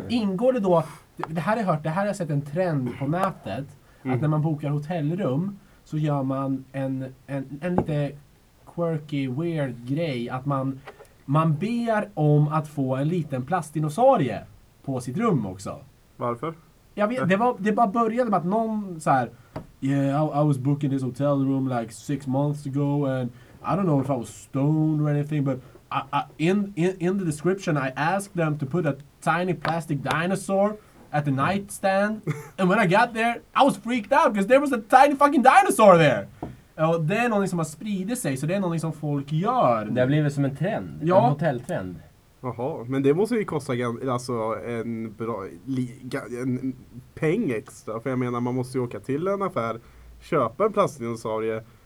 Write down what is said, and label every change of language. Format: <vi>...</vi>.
<sv>Ingår det då, det här har jag sett en trend på nätet, att när man bokar hotellrum så gör man en lite quirky, weird grej, att man ber om att få en liten plastdinosaurie på sitt rum också. Varför? Jag vet, det bara började med att någon så här,</sv> <en>yeah, I was booking this hotel room like 6 months ago and I don't know if I was stoned or anything, but in the description I asked them to put a tiny plastic dinosaur at the nightstand and when I got there I was freaked out because there was a tiny fucking dinosaur there.</en> <sv>Ja, det är någonting som har spridit sig, så det är någonting som folk gör. Det har blivit som en trend, en hotelltrend. Jaha, men det måste ju kosta en peng extra. För jag menar, man måste ju åka till en affär, köpa en plastdinosaurie.</sv>